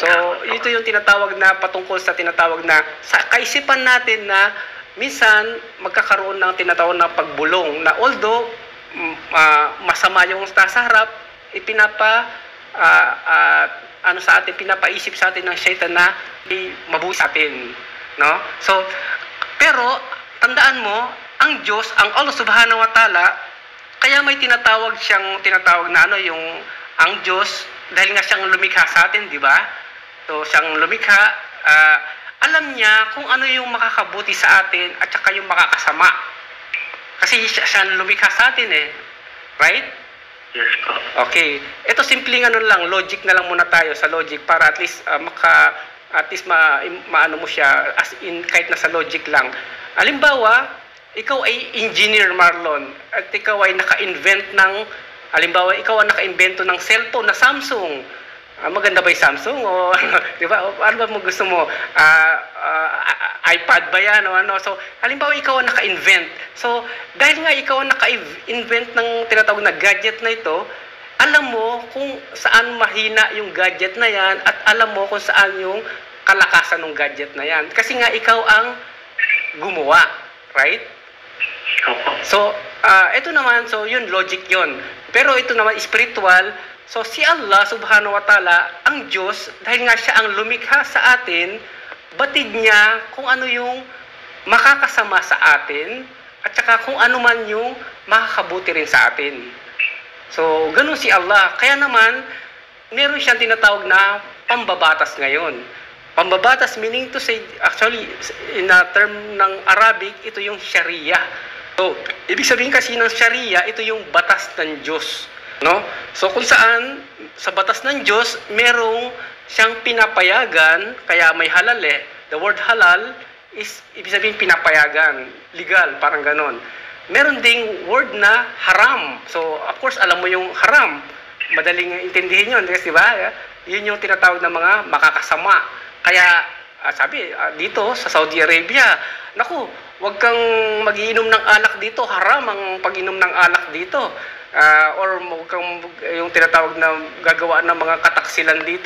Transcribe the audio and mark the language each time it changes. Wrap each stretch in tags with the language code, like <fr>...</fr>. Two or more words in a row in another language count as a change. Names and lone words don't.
<tl>so, ito yung tinatawag na patungkol sa tinatawag na sa kaisipan natin na minsan magkakaroon ng tinatawag na pagbulong na although masama yung nasa harap, sa atin, pinapaisip sa atin ng Shaitan na mabuhay sa atin, no? So, pero tandaan mo, ang Diyos, ang</tl> <ar>Allah subhanahu wa ta'ala,</ar> <tl>kaya may tinatawag na ang Diyos, dahil nga siyang lumikha sa atin, di ba? So, siyang lumikha, alam niya kung ano yung makakabuti sa atin at saka yung makakasama. Kasi siya lumikha sa atin right? Yes po. Okay. Ito simpleng lang, logic na lang muna tayo sa logic para</tl> <en>at least</en> <tl>maano mo siya</tl> <en>as in</en> <tl>kahit nasa logic lang. Halimbawa, ikaw ay engineer, Marlon, at ikaw ay naka-invent ng, halimbawa, ikaw ang naka-invento ng cellphone na Samsung. maganda ba yung Samsung o di ba? O, ano ba mo gusto mo? iPad ba yan o ano? So, halimbawa ikaw ang naka-invent. So, dahil nga ikaw ang naka-invent ng tinatawag na gadget na ito, alam mo kung saan mahina yung gadget na yan at alam mo kung saan yung kalakasan ng gadget na yan. Kasi nga ikaw ang gumawa, right? Opo. So, ito naman, so yun, logic yun. Pero ito naman, spiritual. So, si</tl> <ar>Allah subhanahu wa ta'ala,</ar> <tl>ang Diyos, dahil nga siya ang lumikha sa atin, batid niya kung ano yung makakasama sa atin at saka kung ano man yung makakabuti rin sa atin. So, ganun si Allah. Kaya naman, meron siyang tinatawag na pambabatas ngayon. Pambabatas</tl> <en>meaning to say, actually, in a term</en> <tl>ng Arabic, ito yung Sharia. So, ibig sabihin kasi ng Sharia, ito yung batas ng Diyos. No? So, kung saan, sa batas ng Diyos, merong siyang pinapayagan, kaya may halal eh.</tl> <en>The word halal is,</en> <tl>ibig sabihin pinapayagan, legal, parang ganon. Meron ding word na haram.</tl> <en>So, of course,</en> <tl>alam mo yung haram. Madaling intindihin yun, di ba? Yun yung tinatawag ng mga makakasama. Kaya, sabi, dito sa Saudi Arabia, naku, wag kang mag-iinom ng alak dito. Haram ang pag-inom ng alak dito. Or wag kang yung tinatawag na gagawa ng mga kataksilan dito.</tl>